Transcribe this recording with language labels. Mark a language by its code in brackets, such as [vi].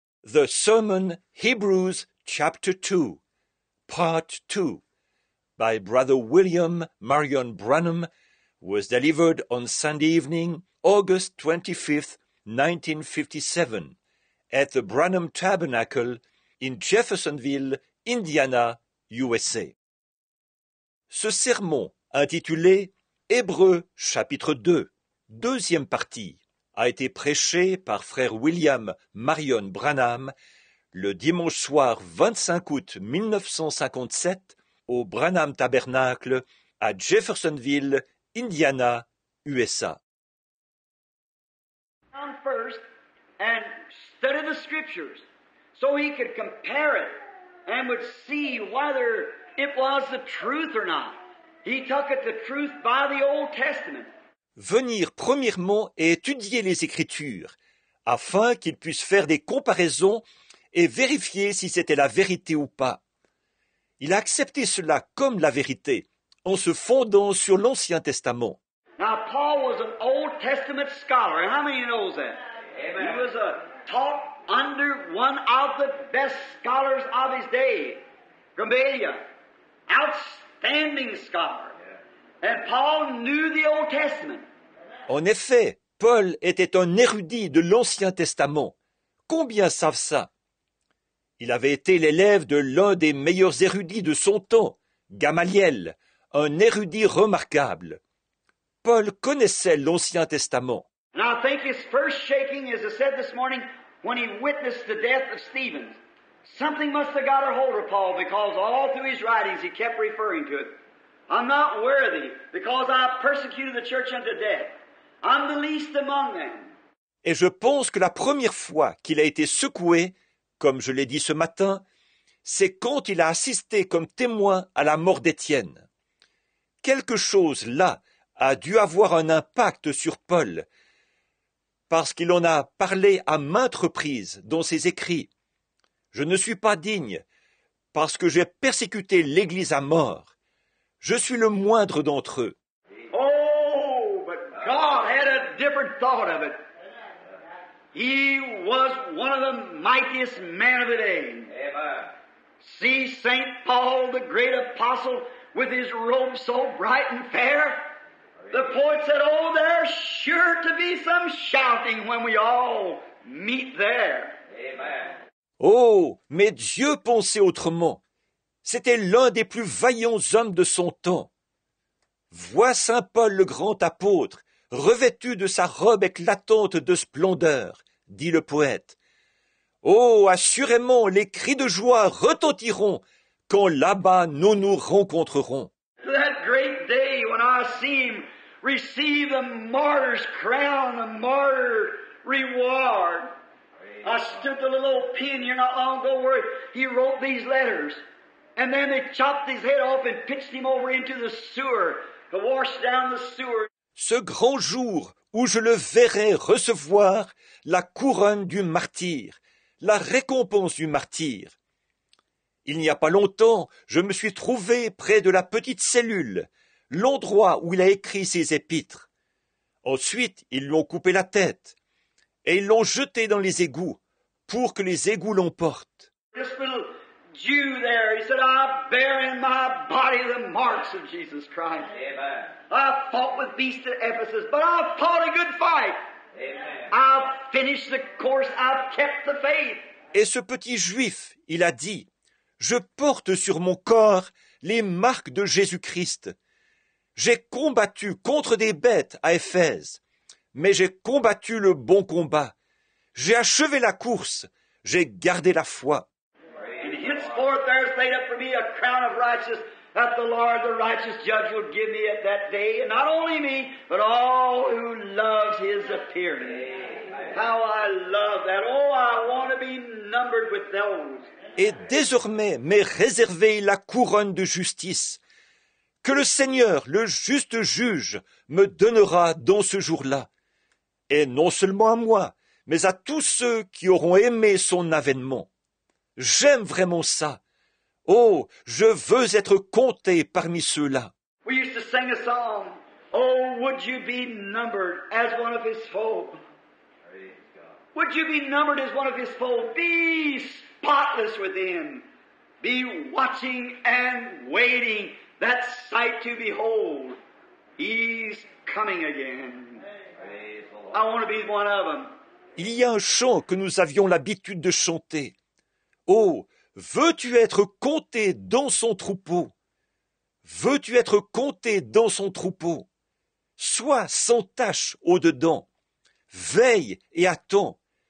[en] The Sermon Hebrews chapter 2, part 2, by Brother William Marion Branham, was delivered on Sunday evening, August 25th, 1957, at the Branham Tabernacle in Jeffersonville, Indiana, USA. [fr] Ce sermon, intitulé Hébreux chapitre 2, deuxième partie, a été prêché par frère William Marion Branham le dimanche soir 25 août 1957 au Branham Tabernacle à Jeffersonville, Indiana, USA. [en] First and study the scriptures so he could compare it and would see whether it was the truth or not. He took it the truth by the Old Testament. [fr] Venir premièrement et étudier les Écritures, afin qu'il puisse faire des comparaisons et vérifier si c'était la vérité ou pas. Il a accepté cela comme la vérité, en se fondant sur l'Ancien Testament. [en] Now, Paul was an Old Testament scholar, and how many knows that? Amen. He was taught under one of the best scholars of his day, Gamaliel, outstanding scholar. And Paul knew the Old Testament. [fr] En effet, Paul était un érudit de l'Ancien Testament. Combien savent ça? Il avait été l'élève de l'un des meilleurs érudits de son temps, Gamaliel, un érudit remarquable. Paul connaissait l'Ancien Testament. [en] And I think his first shaking, as I said this morning, when he witnessed the death of Stephen, something must have got a hold of Paul because all through his writings he kept referring to it. I'm not worthy because I persecuted the church unto death. I'm the least among them. [fr] Et je pense que la première fois qu'il a été secoué, comme je l'ai dit ce matin, c'est quand il a assisté comme témoin à la mort d'Étienne. Quelque chose là a dû avoir un impact sur Paul, parce qu'il en a parlé à maintes reprises dans ses écrits. Je ne suis pas digne, parce que j'ai persécuté l'Église à mort. Je suis le moindre d'entre eux. [en] Oh, but God had a different thought of it. He was one of the mightiest men of the day. Amen. See St. Paul, the great apostle, with his robe so bright and fair. The poet said, oh, there's sure to be some shouting when we all meet there. Amen. [fr] Oh, mais Dieu pensait autrement. C'était l'un des plus vaillants hommes de son temps. Vois Saint Paul le grand apôtre, revêtu de sa robe éclatante de splendeur, dit le poète. Oh, assurément, les cris de joie retentiront quand là-bas nous nous rencontrerons. [en] That great day when I see him receive the martyr's crown, the martyr reward. I stood the little old pen here not long ago where he wrote these letters. And then they chopped his head off and pitched him over into the sewer to wash down the sewer. [fr] Ce grand jour où je le verrai recevoir la couronne du martyr, la récompense du martyr. Il n'y a pas longtemps, je me suis trouvé près de la petite cellule, l'endroit où il a écrit ses épîtres. Ensuite, ils lui ont coupé la tête et ils l'ont jeté dans les égouts pour que les égouts l'emportent. [en] This little Jew there, he said, I bear in my body the marks of Jesus Christ. Amen. I fought with beasts at Ephesus, but I fought a good fight. Amen. I've finished the course, I've kept the faith. [fr] Et ce petit juif, il a dit, je porte sur mon corps les marques de Jésus-Christ. J'ai combattu contre des bêtes à Éphèse, mais j'ai combattu le bon combat. J'ai achevé la course, j'ai gardé la foi. [en] And henceforth there's laid up for me a crown of righteousness that the Lord, the righteous judge, will give me at that day, and not only me, but all who loves his appearing. How I love that. Oh, I want to be numbered with those. [fr] Et désormais m'est réservée la couronne de justice, que le Seigneur, le juste juge, me donnera dans ce jour-là. Et non seulement à moi, mais à tous ceux qui auront aimé son avènement. J'aime vraiment ça. Oh, je veux être compté parmi ceux-là. [en] We used to sing a song, oh, would you be numbered as one of his folk? Would you be numbered as one of his fold? Be spotless within. Be watching and waiting that sight to behold. He's coming again. I want to be one of them. [fr] Il y a un chant que nous avions l'habitude de chanter. Oh, veux-tu être compté dans son troupeau? Veux-tu être compté dans son troupeau? Sois sans tache au-dedans. Veille et attends.